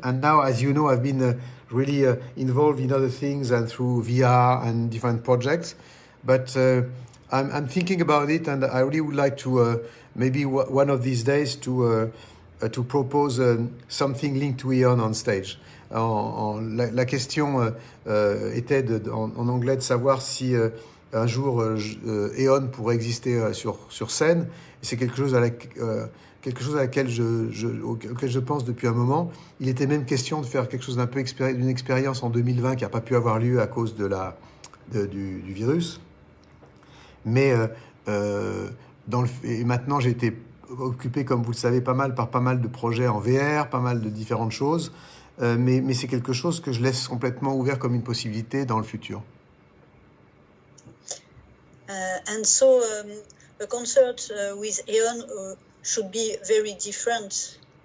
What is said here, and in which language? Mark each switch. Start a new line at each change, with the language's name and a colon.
English: And now, as you know, I've been really involved in other things and through VR and different projects. But I'm thinking about it, and I really would like to maybe one of these days to propose something linked to Eon on stage.
French: La question était en anglais de savoir si un jour Eon pourrait exister sur scène. C'est quelque chose auquel je pense depuis un moment. Il était même question de faire quelque chose d'un peu d'une expérience en 2020 qui n'a pas pu avoir lieu à cause du virus. Mais et maintenant j'ai été occupé, comme vous le savez, par pas mal de projets en VR, pas mal de différentes choses. Mais c'est quelque chose que je laisse complètement ouvert comme une possibilité dans le futur.
English: And so a concert with Eon should be very different.